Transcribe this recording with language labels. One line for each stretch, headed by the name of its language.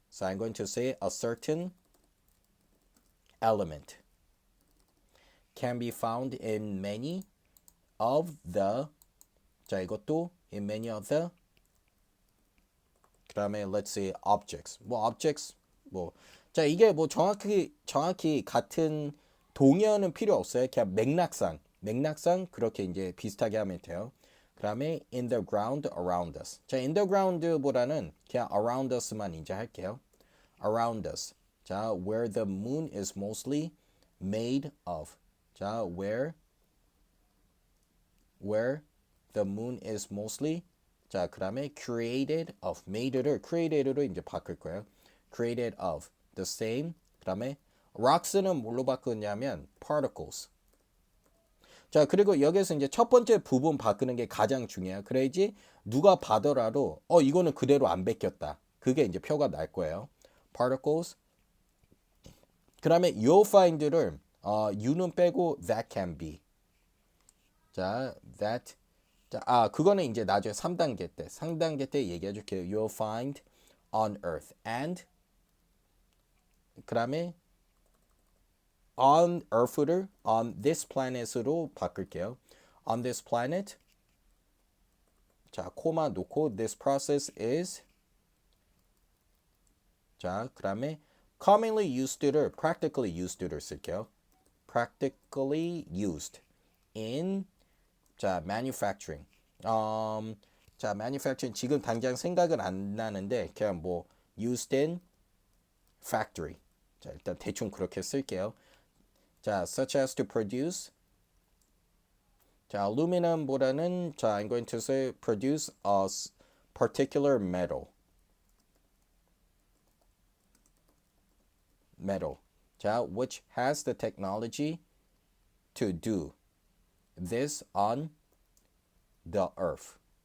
English: So I'm going to say a certain element can be found in many of the.
Korean: 자, 이것도
English: in many of the.
Korean: 그다음에
English: let's say objects.
Korean: 뭐 objects 뭐 자, 이게 뭐 정확히 같은 동의어는 필요 없어요. 그냥 맥락상 그렇게 이제 비슷하게 하면 돼요. 그다음에
English: in the ground around us.
Korean: 자,
English: in the ground
Korean: 보다는 그냥
English: around us
Korean: 만 이제 할게요.
English: around us. 자, where the moon is mostly made of. 자, where the moon is mostly.
Korean: 자, 그다음에 created of. made를 created로 이제 바꿀 거예요.
English: created of the same.
Korean: 그다음에
English: rocks는
Korean: 뭘로 바꾸냐면
English: particles.
Korean: 자, 그리고 여기서 이제 첫 번째 부분 바꾸는 게 가장 중요해요. 그래야지 누가 봐더라도 이거는 그대로 안 베꼈다. 그게 이제 표가 날 거예요.
English: particles.
Korean: 그다음에
English: you'll find를 you는
Korean: 빼고
English: that can be. 자, that.
Korean: 자, 그거는 이제 나중에 3단계 때 얘기해 줄게요.
English: You'll find on earth and
Korean: 그다음에
English: on earth를 on this planet으로
Korean: 바꿀게요.
English: on this planet. 자,
Korean: 코마 놓고
English: this process is. 자,
Korean: 그다음에
English: commonly used를 practically used를
Korean: 쓸게요.
English: practically used in. 자, manufacturing.
Korean: 자, manufacturing 지금 당장 생각은 안 나는데 그냥 뭐
English: used in factory.
Korean: 자, 일단 대충 그렇게 쓸게요.
English: 자, such as to produce. 자, aluminum보다는 자, I'm going to say produce a particular metal. 자, which has the technology to do this on the earth.